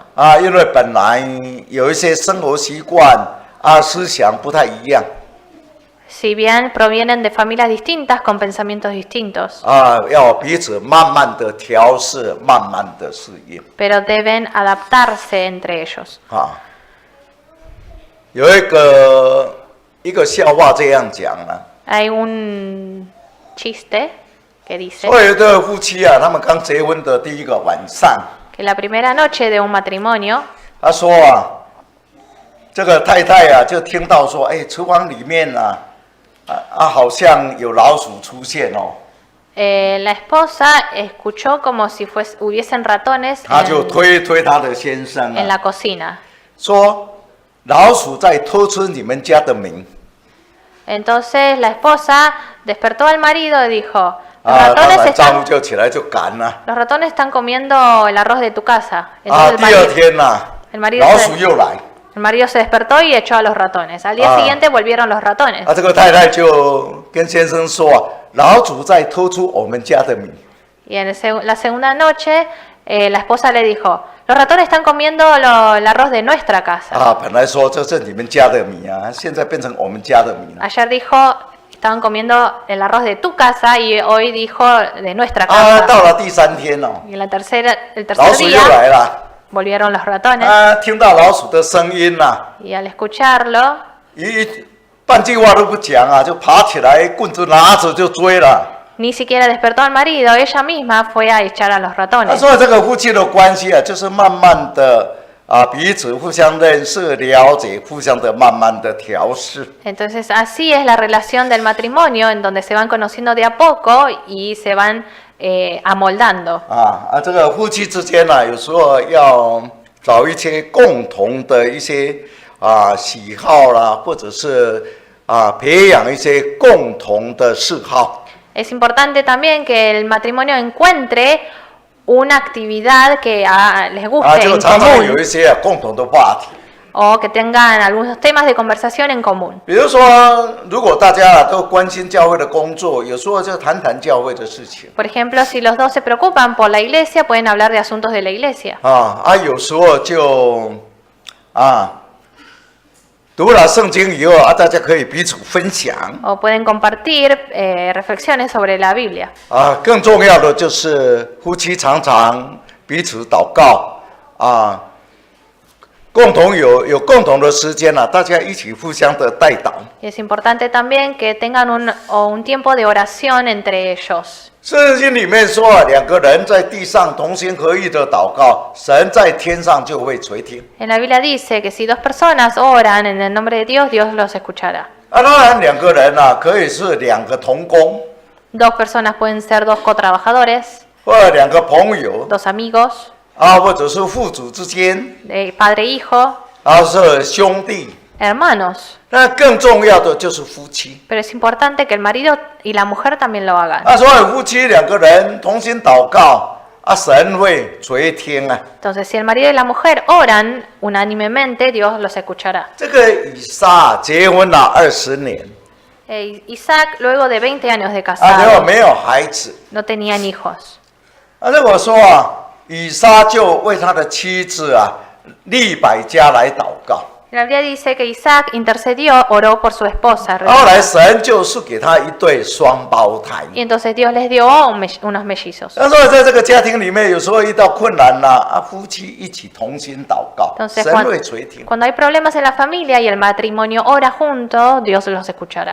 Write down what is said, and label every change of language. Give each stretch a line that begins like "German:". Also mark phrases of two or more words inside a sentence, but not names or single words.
Chinese: 因为本来有一些生活习惯思想不太一样
Spanish: Si bien provienen de familias distintas con pensamientos distintos,
Chinese: 要彼此慢慢的调试，慢慢的适应
Spanish: pero deben adaptarse entre ellos.
Chinese: 有一个笑话这样讲
Spanish: Hay un chiste que dice
Chinese: 所有的夫妻他们刚结婚的第一个晚上，
Spanish: que la primera noche de un matrimonio,
Chinese: 他说这个太太就听到说，厨房里面好像有老鼠出现
Spanish: la esposa escuchó como si hubiesen ratones
Chinese: 他就推他的先生
Spanish: en la cocina.
Chinese: 说老鼠在偷吃你们家的米。
Spanish: Entonces la esposa despertó al marido y dijo,
Chinese: 当然丈夫就起来就赶了。
Spanish: los ratones están comiendo el arroz de tu casa.
Chinese: 第
Spanish: Entonces
Chinese: 二天呐，
Spanish: el marido
Chinese: 老鼠又来。
Spanish: el marido se despertó y echó a los ratones. Al día siguiente volvieron los ratones.
Chinese: 这个太太就跟先生说啊，老鼠在偷出我们家的米。
Spanish: Y en la segunda noche, la esposa le dijo, los ratones están comiendo el arroz de nuestra casa.
Chinese: 本来说这是你们家的米啊，现在变成我们家的米了。
Spanish: Ayer dijo, estaban comiendo el arroz de tu casa y hoy dijo de nuestra casa.
Chinese: 到了第三天哦，
Spanish: Y el tercer
Chinese: 老鼠又来
Spanish: día
Chinese: 了。
Spanish: volvieron los ratones.
Chinese: 听到老鼠的声音呐，
Spanish: Y al escucharlo,
Chinese: 半句话都不讲啊，就爬起来，棍子拿着就追了。
Spanish: ni siquiera despertó al marido, ella misma fue a echar a los
Chinese: 他
Spanish: ratones.
Chinese: 说这个夫妻的关系啊，就是慢慢的彼此互相认识、了解，互相的慢慢的调试。
Spanish: Entonces así es la relación del matrimonio, en donde se van conociendo de a poco y se van amoldando.
Chinese: 这个夫妻之间呢，有时候要找一些共同的一些喜好啦，或者是培养一些共同的嗜好。
Spanish: Es importante también que el matrimonio encuentre una actividad que les guste
Chinese: 就
Spanish: en
Chinese: 常常有
Spanish: común
Chinese: 一些共同的话题。
Spanish: o que tengan algunos temas de conversación en común.
Chinese: 比如说，如果大家都关心教会的工作，有时候就谈谈教会的事情。
Spanish: Por ejemplo, si los dos se preocupan por la iglesia, pueden hablar de asuntos de la iglesia.
Chinese: 有时候就读了圣经以后大家可以彼此分享。
Spanish: O pueden compartir reflexiones sobre la Biblia.
Chinese: 更重要的就是夫妻常常彼此祷告共同有共同的时间大家一起互相的代祷。
Spanish: Y es importante también que tengan un tiempo de oración entre ellos.
Chinese: 圣经里面说两个人在地上同心合意的祷告，神在天上就会垂听。
Spanish: En la Biblia dice que si dos personas oran en el nombre de Dios, Dios los escuchará.
Chinese: 当然两个人可以是两个同工，
Spanish: Dos personas pueden ser dos cotrabajadores,
Chinese: 或者两个朋友
Spanish: dos amigos,
Chinese: 或者是父子之间，
Spanish: padre e hijo,
Chinese: 是兄弟。
Spanish: hermanos.
Chinese: 那更重要的就是夫妻。
Spanish: Pero es importante que el marido y la mujer también lo hagan.
Chinese: 所以夫妻两个人同心祷告神会垂听
Spanish: Entonces, si el marido y la mujer oran unánimemente, Dios los escuchará.
Chinese: 这个以撒结婚了20年，
Spanish: Isaac, luego de 20 años de
Chinese: 结果
Spanish: casado,
Chinese: 没有孩子。
Spanish: no tenían hijos.
Chinese: 那我说以撒就为他的妻子利百加来祷告。
Spanish: La Biblia dice que Isaac intercedió, oró por su esposa.
Chinese: 后来神就赐给他一对双胞胎。
Spanish: Y entonces Dios les dio unos mellizos.
Chinese: 所以在这个家庭里面，有时候遇到困难夫妻一起同心祷告，
Spanish: Entonces,
Chinese: 神会垂听。
Spanish: cuando hay problemas en la familia y el matrimonio ora junto, Dios los escuchará.